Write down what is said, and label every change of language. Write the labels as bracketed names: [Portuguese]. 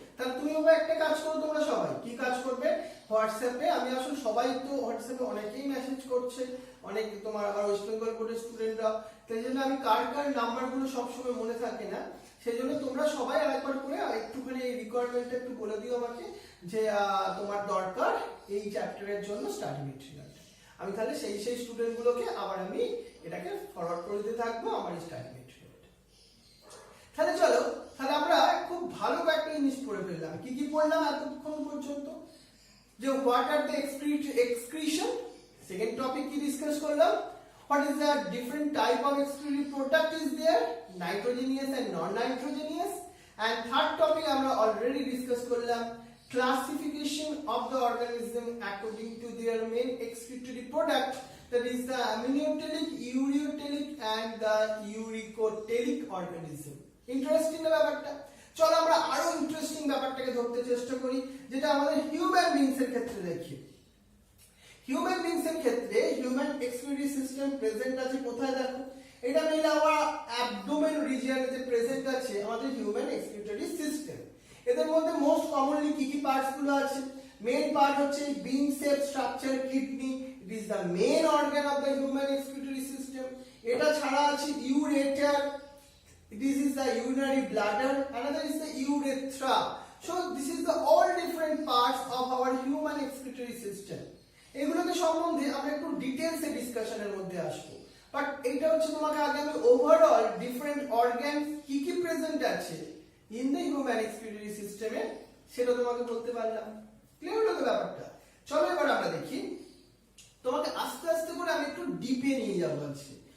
[Bangla] তাহলে তুমি বাবা একটা কাজ করো, তোমরা সবাই কি কাজ করবে, হোয়াটসঅ্যাপে, আমি আসলে সবাই তো হোয়াটসঅ্যাপে অনেকেই মেসেজ করছে, অনেক তোমার আবার ওয়েস্ট বেঙ্গল বোর্ডের স্টুডেন্টরা, তাই জন্য আমি কার কার নাম্বারগুলো সবসময় মনে থাকে না, সেই জন্য তোমরা সবাই আরেকবার করে একটুখানি এই রিকোয়ারমেন্টটা একটু বলে দিও আমাকে যে তোমার দরকার এই চ্যাপ্টারের জন্য স্টাডি মেটেরিয়াল। আমি তাহলে সেই স্টুডেন্টগুলোকে আবার আমি এটাকে ফরওয়ার্ড করে দিতে থাকবো আমার স্টাডি মেটেরিয়াল। তাহলে চলো, তাহলে আমরা খুব ভালো কয়েকটা জিনিস পড়ে ফেললাম। কি কি পড়লাম এতক্ষণ পর্যন্ত, যে [English] what are the excretion, [Bangla] second topic কি ডিসকাস করলাম, [English] what is the different type of excretory product is there, nitrogenous and non nitrogenous, and third topic আমরা already discuss করলাম classification of the organism according to their main excretory product, that is the amniotic, ureotelic and the uricotelic organism. [Bangla] Interesting না ব্যাপারটা? চলো আমরা আরো interesting ব্যাপারটাকে ধরতে চেষ্টা করি, যেটা আমাদের হিউম্যান বিংস এর ক্ষেত্রে দেখি। হিউম্যান বিংস এর ক্ষেত্রে হিউম্যান এক্সক্রিটরি সিস্টেম প্রেজেন্ট আছে কোথায়, দেখো এটা মেইনলি আমার অ্যাবডোমেন রিজিয়নে যে প্রেজেন্ট আছে আমাদের হিউম্যান এক্সক্রিটরি সিস্টেম। এদের মধ্যে মোস্ট কমনলি কি কি পার্টস গুলো আছে, মেইন পার্ট হচ্ছে being shape structure kidney, it is the main organ of the human excretory system. এটা ছাড়া আছে ureter, [English] this is the urinary bladder, another is the urethra. So this is the all different parts of our human excretory system. [Bangla] এগুলোকে সম্বন্ধে আমরা একটু ডিটেইলসে ডিসকাশনের মধ্যে আসবো, but এটা হচ্ছে তোমাকে আগে আমি ওভারঅল ডিফারেন্ট অর্গান কি কি প্রেজেন্ট আছে ইন দ্য হিউম্যান এক্সক্রিটরি সিস্টেমে সেটা তোমাকে বলতে পারলাম। ক্লিয়ার হলো তো ব্যাপারটা? চলো এবার আমরা দেখি, তোমাকে আস্তে আস্তে করে আমি একটু ডিপে নিয়ে যাবো আজকে।